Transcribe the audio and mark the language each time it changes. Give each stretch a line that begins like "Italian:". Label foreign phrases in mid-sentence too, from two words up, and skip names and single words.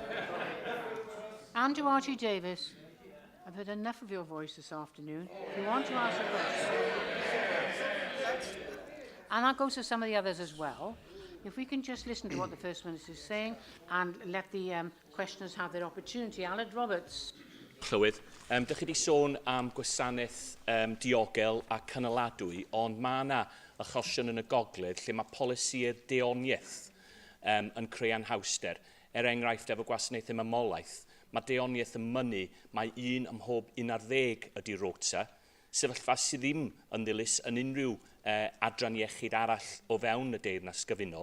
English: Andrew Archie Davis, I've heard enough of your voice this afternoon. If you want to ask a question, and that goes to some of the others as well, if we can just listen to what the First Minister is saying and let the questioners have their opportunity. Aled Roberts.
Welsh: Llywydd, dych chi wedi sôn am gwasanaeth diogel a cynaladwy, ond mae yna achosion yn y gogledd lle mae polisi'r deoniaeth yn creu anhawster. Enghraifft efo gwasanaeth ymamolaeth, mae deoniaeth yn mynnu, mae 1 ym mhob 11 ydi rota, sefyllfa sydd ddim yn ddilys yn unrhyw adran iechyd arall o fewn y deyrnas gyfunol.